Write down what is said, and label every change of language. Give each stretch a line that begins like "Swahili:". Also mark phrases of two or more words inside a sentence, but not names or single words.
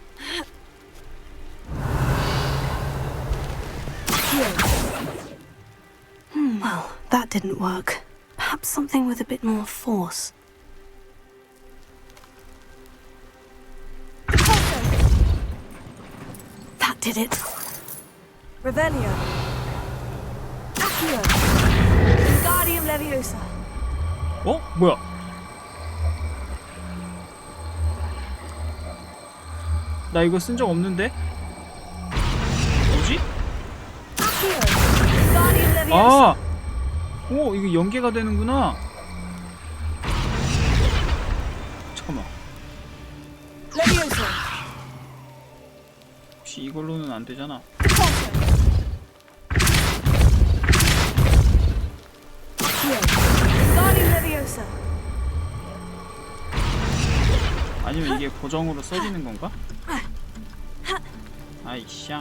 English: Well, that didn't work. Perhaps something with a bit more force. That did it. Revelio. Accio. Wingardium Leviosa.
Korean: 어? 뭐야? 나 이거 쓴 적 없는데? 뭐지? Accio. Wingardium Leviosa. 아! 오, 이거 연계가 되는구나. 잠깐만. Leviosa. 혹시 이걸로는 안 되잖아. Wingardium Leviosa. 아니면 이게 고정으로 써지는 건가? 아이 샹.